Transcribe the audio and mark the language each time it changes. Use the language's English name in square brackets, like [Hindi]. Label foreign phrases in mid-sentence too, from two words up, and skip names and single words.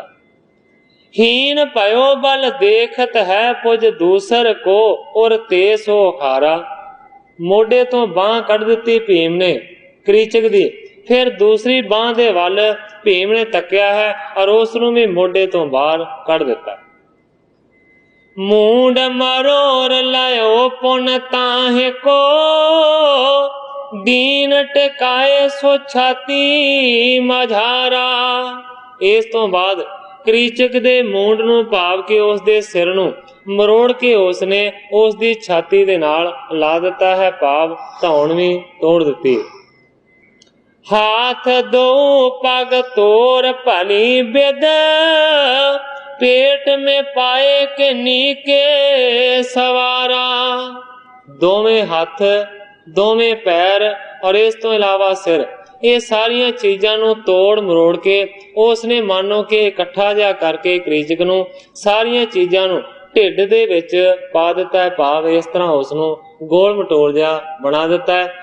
[Braj] ਹੀਨ ਭਇਓ ਬਲ ਦੇਖਤ ਹੈ ਪੁਜ ਦੂਸਰ ਕੋ, ਔਰ ਤੇ ਸੋ ਖਾਰਾ। [Punjabi] ਮੋਢੇ ਤੋਂ ਬਾਹ ਕੱਢ ਦਿੱਤੀ ਭੀਮ ਨੇ ਕ੍ਰੀਚਕ ਦੀ, ਫਿਰ ਦੂਸਰੀ ਬਾਹ ਦੇ ਵੱਲ ਭੀਮ ਨੇ ਤੱਕਿਆ ਹੈ ਔਰ ਉਸ ਨੂੰ ਵੀ ਮੋਢੇ ਤੋਂ ਬਾਹਰ ਕੱਢ ਦਿੱਤਾ। [Braj] मूंड मरोर लयो पुन ताहे को, दीन टिकाए सो छाती मझारा। [Punjabi] ਇਸ ਤੋਂ ਬਾਅਦ ਕ੍ਰੀਚਕ ਦੇ ਮੂੰਡ ਨੂੰ ਭਾਵ ਕੇ ਉਸ ਦੇ ਸਿਰ ਨੂੰ ਮਰੋੜ ਕੇ ਉਸ ਨੇ ਉਸ ਦੀ ਛਾਤੀ ਦੇ ਨਾਲ ਲਾ ਦਿੱਤਾ ਹੈ, ਭਾਵ ਧੌਣ ਵੀ ਤੋੜ ਦਿੱਤੀ। [Braj] ਹਾਥ ਦੋ ਪਗ ਤੋਰ ਭਲੀ ਬਿਦ, पेट में पाए के नीके सवारा। [Punjabi] ਦੋਵੇਂ ਹੱਥ, ਦੋਵੇਂ ਪੈਰ ਔਰ ਇਸ ਤੋਂ ਇਲਾਵਾ ਸਿਰ, ਇਹ ਸਾਰੀਆਂ ਚੀਜ਼ਾਂ ਨੂੰ ਤੋੜ ਮਰੋੜ ਕੇ ਉਸ ਨੇ ਮਾਨੋ ਕਿ ਇਕੱਠਾ ਜਿਹਾ ਕਰਕੇ ਕ੍ਰੀਚਕ ਨੂੰ ਸਾਰੀਆਂ ਚੀਜ਼ਾਂ ਨੂੰ ਢਿੱਡ ਦੇ ਵਿੱਚ ਪਾ ਦਿੱਤਾ ਹੈ, ਭਾਵ ਇਸ ਤਰ੍ਹਾਂ ਉਸ ਨੂੰ ਗੋਲ ਮਟੋਲ ਜਿਹਾ ਬਣਾ ਦਿੱਤਾ ਹੈ।